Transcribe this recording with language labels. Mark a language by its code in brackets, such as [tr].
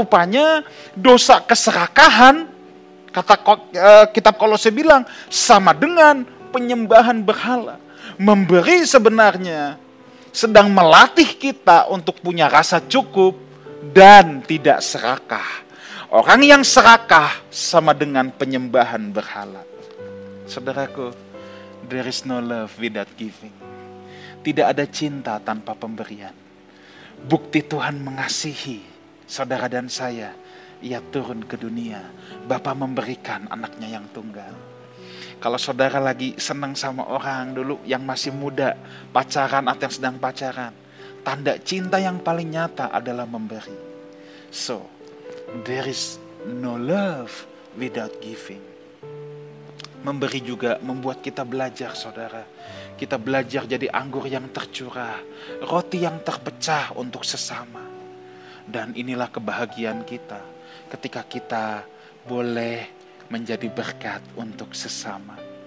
[id] Rupanya dosa keserakahan, kata kitab Kolose bilang, sama dengan penyembahan berhala. Memberi sebenarnya sedang melatih kita untuk punya rasa cukup dan tidak serakah. Orang yang serakah sama dengan penyembahan berhala. [en] Saudaraku, there is no love without giving. [id] Tidak ada cinta tanpa pemberian. Bukti Tuhan mengasihi saudara dan saya, Ia turun ke dunia. Bapa memberikan anaknya yang tunggal. Kalau saudara lagi senang sama orang dulu yang masih muda, pacaran atau yang sedang pacaran, tanda cinta yang paling nyata adalah memberi. [en] So, there is no love without giving. [id] Memberi juga membuat kita belajar, saudara. Kita belajar jadi anggur yang tercurah, roti yang terpecah untuk sesama. Dan inilah kebahagiaan kita ketika kita boleh menjadi berkat untuk sesama.